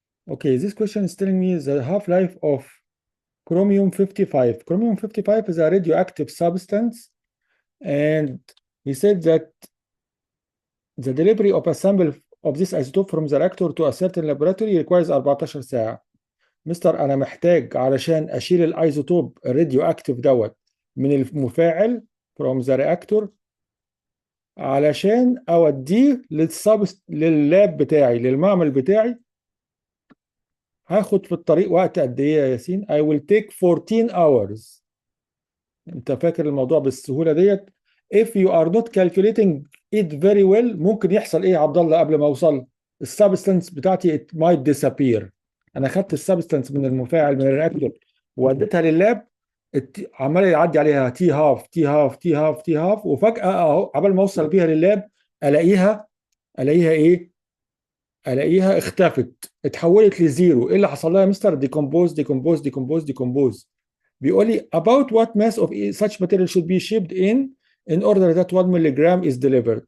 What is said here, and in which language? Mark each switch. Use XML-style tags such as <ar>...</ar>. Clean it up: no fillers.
<en>Okay, this question is telling me the half-life of chromium 55. Chromium 55 is a radioactive substance, and he said that the delivery of a sample of this isotope from the reactor to a certain laboratory requires 14 ساعة.</en> <ar>مستر أنا محتاج علشان أشيل الايزوتوب الراديو اكتيف دوت من المفاعل</ar> <en>from the reactor</en> <ar>علشان أوديه لللاب بتاعي، للمعمل بتاعي، هاخد في الطريق وقت قد ايه يا ياسين؟</ar> <en>I will take 14 hours.</en> <ar>انت فاكر الموضوع بالسهوله ديت؟</ar> <en>if you are not calculating it very well</en> <ar>ممكن يحصل ايه يا عبد الله قبل ما اوصل؟ السبستانس بتاعتي</ar> <en>it might disappear.</en> <ar>انا خدت السبستانس من المفاعل من الرياكتور ووديتها لللاب، عمال يعدي عليها تي هاف تي هاف تي هاف تي هاف، وفجاه اهو عبال ما اوصل بيها لللاب الاقيها الاقيها ايه؟ الاقيها اختفت، اتحولت لزيرو. ايه اللي حصل لها يا مستر؟ ديكومبوز ديكومبوز ديكومبوز ديكومبوز. بيقول لي</ar> <en>about what mass of such material should be shipped in order that 1 ملغ is delivered.</en>